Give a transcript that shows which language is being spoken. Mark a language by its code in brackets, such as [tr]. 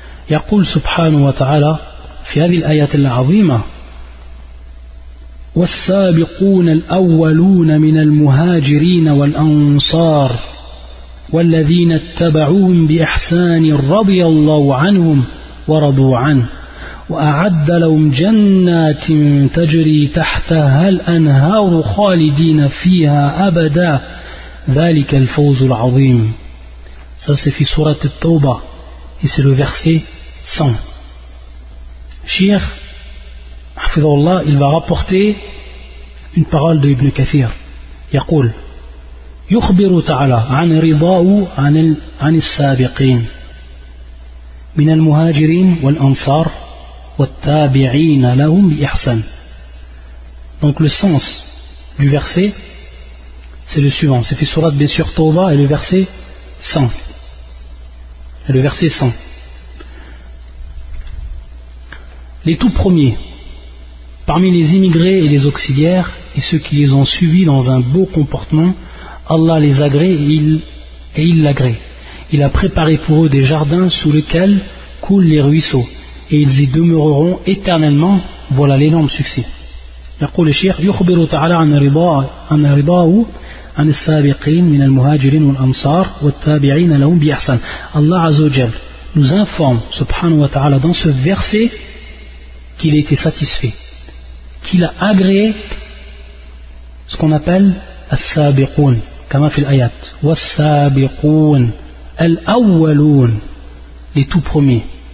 [ar] Yaqul subhanahu wa ta'ala fi hadhihi al-ayat al-azima was-sabiqun al-awwaluna min al-muhajirin wal-ansar wal-ladhina ittaba'uuhum bi ihsanin radiyallahu 'anhum wa radu 'anhu وأعد لهم جنات تجري تحتها الأنهار خالدين فيها أبدا ذلك الفوز العظيم. [fr] Ça c'est [ar] في سورة التوبة [fr] et c'est le verset 100. Cheikh حفظه الله, il va rapporter une parole de Ibn Kathir. [ar] يقول يخبر تعالى عن رضاه عن السابقين من المهاجرين والأنصار والتابعين لهم بإحسان. [fr] Donc le sens du verset c'est le suivant, c'est fait surat bien sûr Tawba, et le verset 100. Et le verset 100, les tout premiers parmi les immigrés et les auxiliaires et ceux qui les ont suivis dans un beau comportement, Allah les agrée et il l'agrée. Il a préparé pour eux des jardins sous lesquels coulent les ruisseaux, et ils y demeureront éternellement. Voilà l'énorme succès. [ar] يقول الشيخ يخبر تعالى عن رضاه عن رضاه عن السابقين من المهاجرين والأنصار والتابعين لهم بإحسان. [fr] Allah عز وجل nous informe subhanahu wa ta'ala dans ce verset qu'il a été satisfait, qu'il a agréé ce qu'on appelle [ar] السابقون كما في الآيات والسابقون الأولون [fr] les tout premiers.